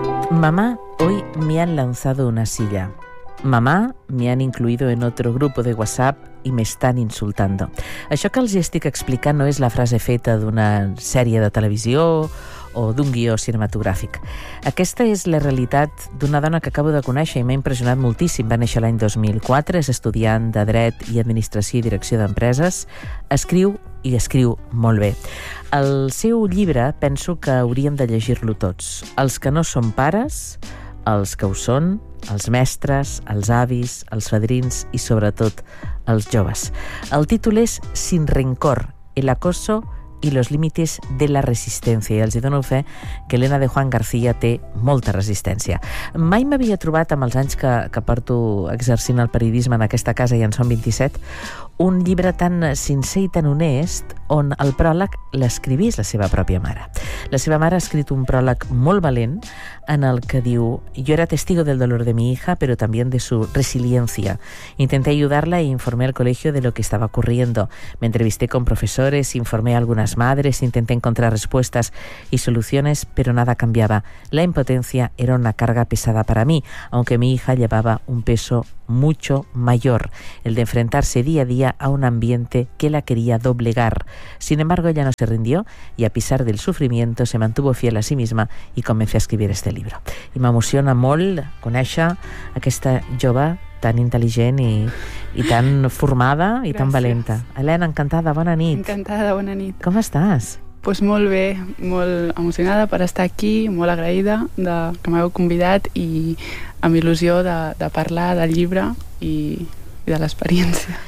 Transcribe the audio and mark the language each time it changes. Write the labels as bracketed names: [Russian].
[Spanish] Mamá, hoy me han lanzado una silla. Mamá, me han incluido en otro grupo de WhatsApp y me están insultando. [Catalan] Això que els estic explicant no és la frase feta d'una sèrie de televisió o d'un guió cinematogràfic. Aquesta és la realitat d'una dona que acabo de conèixer i m'ha impressionat moltíssim. Va néixer l'any 2004, és estudiant de Dret i Administració i Direcció d'Empreses. Escriu i escriu molt bé. El seu llibre penso que hauríem de llegir-lo tots. Els que no són pares, els que ho són, els mestres, els avis, els fadrins i, sobretot, els joves. El títol és Sin rencor, el acoso y los límites de la resistencia. I els hi dono fe que Elena de Juan García té molta resistència. Mai m'havia trobat, amb els anys que porto exercint el periodisme en aquesta casa, i en són 27, un llibre tan sincer i tan honest on el pròleg l'escrivís la seva pròpia mare. La seva mare ha escrit un pròleg molt valent en el que diu: [Spanish] "Yo era testigo del dolor de mi hija, pero también de su resiliencia. Intenté ayudarla e informé al colegio de lo que estaba ocurriendo. Me entrevisté con profesores, informé a algunas madres, intenté encontrar respuestas y soluciones, pero nada cambiaba. La impotencia era una carga pesada para mí, aunque mi hija llevaba un peso mucho mayor, el de enfrentarse día a día a un ambiente que la quería doblegar. Sin embargo, ella no se rindió y, a pesar del sufrimiento, se mantuvo fiel a sí misma y comencé a escribir este libro". [Catalan] I m'emociona molt conèixer aquesta jove tan intel·ligent i tan formada i Gràcies. Tan valenta. Elena, encantada, bona nit. Encantada, bona nit. Com estàs? Pues molt bé, molt emocionada per estar aquí, molt agraïda de que m'heu convidat i amb il·lusió de parlar del llibre i de l'experiència.